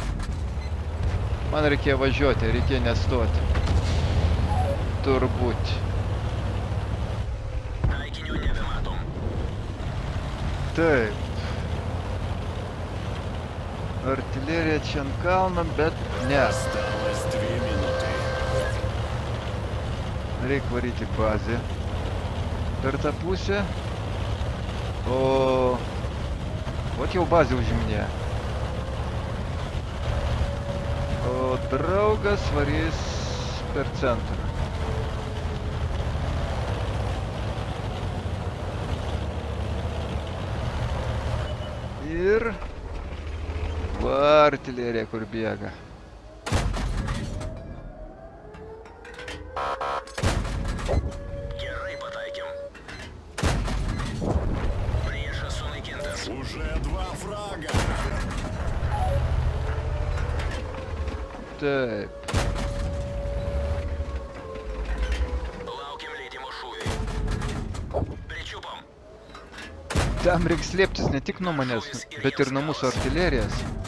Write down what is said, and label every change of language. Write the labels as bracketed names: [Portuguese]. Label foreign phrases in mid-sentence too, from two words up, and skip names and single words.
[Lithuanian] Man reikėjo važiuoti, reikėjo nestoti. Turbūt. Taikinių nebematom. Taip. Artilerija čia ant kalno, bet ne. [Russian] Осталось 2 минуты. [Lithuanian] Reikia varyti bazę. Per tą pusę. O... Vat jau bazę užiminė. O draugas varys per centrą. Ir... Va, artilerija kur bėga. Gerai pataikėm. Priešas sunaikintas. [Russian] Уже 2 фрага. [Lithuanian] Taip. Laukiam leidimo šūviui. Pričiupom. Tam reiks slėptis ne tik nuo manęs, bet ir nuo mūsų artilerijos.